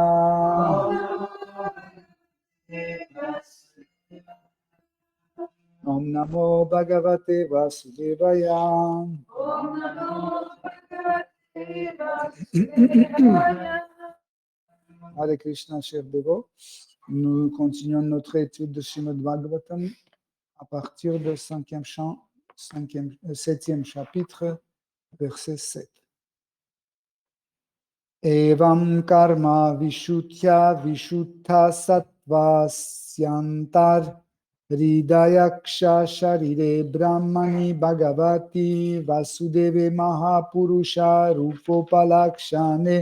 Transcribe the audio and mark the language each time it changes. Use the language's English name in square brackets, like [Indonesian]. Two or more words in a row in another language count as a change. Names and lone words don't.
[Sanskrit] Om Namo Bhagavate Vasudevaya. Hare Krishna, [French] chers dévots. Nous continuons notre étude de Srimad Bhagavatam à partir du 7e chapitre, verset 7. [Sanskrit] Evam karma vishutya vishutha sattva syantar hridayaksha sharire brahmani bhagavati vasudeve mahapurusha rupopalakshane